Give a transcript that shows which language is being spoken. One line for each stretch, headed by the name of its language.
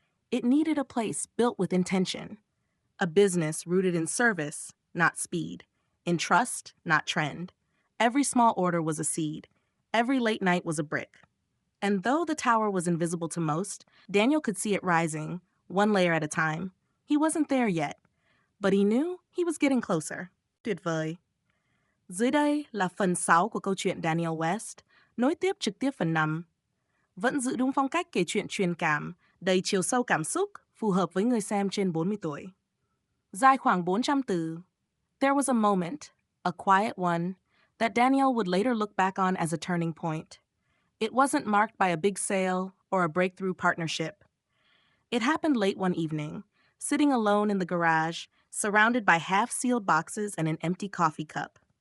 English: It needed a place built with intention, a business rooted in service, not speed, in trust, not trend. Every small order was a seed. Every late night was a brick. And though the tower was invisible to most, Daniel could see it rising, one layer at a time. He wasn't there yet, but he knew he was getting closer.
Vietnamese: Tuyệt vời. Dưới đây là phần 6 của câu chuyện Daniel West, nối tiếp trực tiếp phần 5. Vẫn giữ đúng phong cách kể chuyện truyền cảm, đầy chiều sâu cảm xúc, phù hợp với người xem trên 40 tuổi. Dài khoảng 400 từ.
English: There was a moment, a quiet one, that Daniel would later look back on as a turning point. It wasn't marked by a big sale or a breakthrough partnership. It happened late one evening, sitting alone in the garage, surrounded by half-sealed boxes and an empty coffee cup.